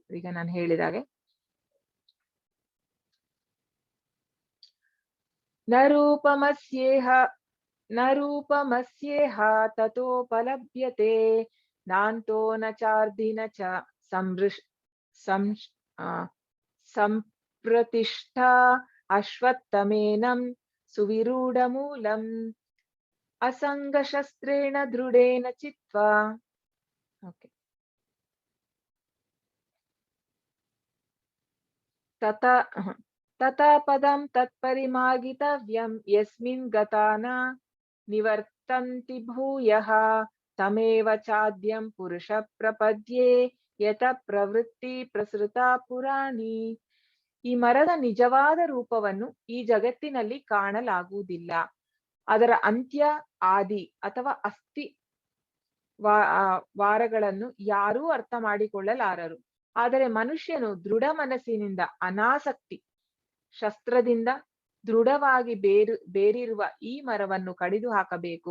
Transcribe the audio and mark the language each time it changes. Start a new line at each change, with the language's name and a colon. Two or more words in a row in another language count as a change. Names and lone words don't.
Kannada: ಈಗ ನಾನು ಹೇಳಿದಾಗೆ,
Sanskrit: ನ ರೂಪಮಸ್ಯೇಹ ತತೋಪಲಭ್ಯತೆ ನಾಂತೋ ನ ಚಾರ್ಧಿ ನ ಚ ಸಂಪ್ರತಿಷ್ಠಾ ಅಶ್ವತ್ಥಮೇನಂ ಸುವಿರೂಢಮೂಲಂ ಅಸಂಗಶಸ್ತ್ರೇಣ ದೃಢೇನ ಚಿತ್ವಾ. ಓಕೆ, ತಥಾ ಪದಂ ತತ್ಪರಿಮಾಗಿತವ್ಯಂ ಯಸ್ಮಿನ್ ಗತಾನ ನಿವರ್ತಂತಿ ಭೂಯಃ ತಮೇವ ಚಾದ್ಯಂ ಪುರುಷ ಪ್ರಪದ್ಯೆ ಯತ ಪ್ರವೃತ್ತಿ ಪ್ರಸೃತ ಪುರಾಣಿ.
Kannada: ಈ ಮರದ ನಿಜವಾದ ರೂಪವನ್ನು ಈ ಜಗತ್ತಿನಲ್ಲಿ ಕಾಣಲಾಗುವುದಿಲ್ಲ. ಅದರ ಅಂತ್ಯ, ಆದಿ ಅಥವಾ ಅಸ್ಥಿ ವಾರಗಳನ್ನು ಯಾರೂ ಅರ್ಥ ಮಾಡಿಕೊಳ್ಳಲಾರರು. ಆದರೆ ಮನುಷ್ಯನು ದೃಢ ಮನಸ್ಸಿನಿಂದ ಅನಾಸಕ್ತಿ ಶಸ್ತ್ರದಿಂದ ದೃಢವಾಗಿ ಬೇರಿರುವ ಈ ಮರವನ್ನು ಕಡಿದು ಹಾಕಬೇಕು.